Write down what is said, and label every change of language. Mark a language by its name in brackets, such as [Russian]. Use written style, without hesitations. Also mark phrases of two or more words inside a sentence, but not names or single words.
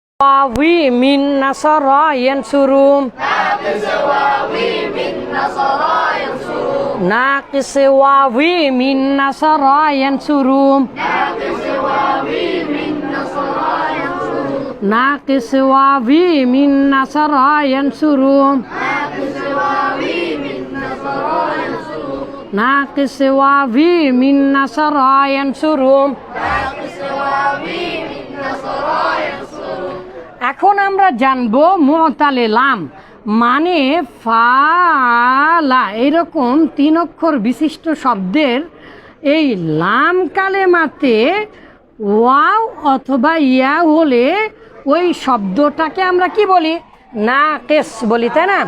[Arabic] واوي من نصر ينصر ناقص واوي من نصر ينصر ناقص واوي من نصر ينصر ناقص واوي من نصر ينصر [Bangla] এখন আমরা জানবো মুতালে লাম মানে ফালা এরকম 3 অক্ষর বিশিষ্ট শব্দের এই লাম কালেমাতে ওয়াও অথবা ইয়া হলে ওই শব্দটাকে আমরা কি বলি নাকিস বলি, তাই না?